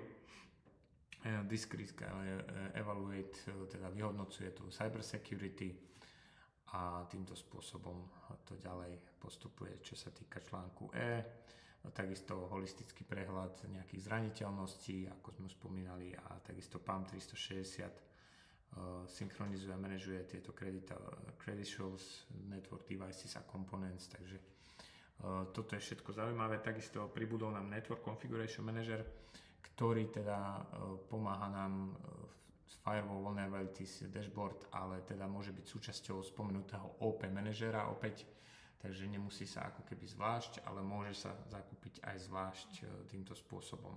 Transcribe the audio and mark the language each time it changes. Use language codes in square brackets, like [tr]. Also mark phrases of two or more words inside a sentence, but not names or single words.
[sk] Disk Risk Evaluate teda vyhodnocuje tú [en] cyber security [sk] a týmto spôsobom to ďalej postupuje, čo sa týka článku E. Takisto holistický prehľad nejakých zraniteľností, ako sme spomínali, a takisto PAM 360 synchronizuje a manažuje tieto [en] credentials, network devices [sk] a components, takže toto je všetko zaujímavé. Takisto pribudol nám Network Configuration Manager, ktorý teda pomáha nám z Firewall Vulnerabilities Dashboard, ale teda môže byť súčasťou spomenutého OP manažera opäť, takže nemusí sa ako keby zvlášť, ale môže sa zakúpiť aj zvlášť týmto spôsobom.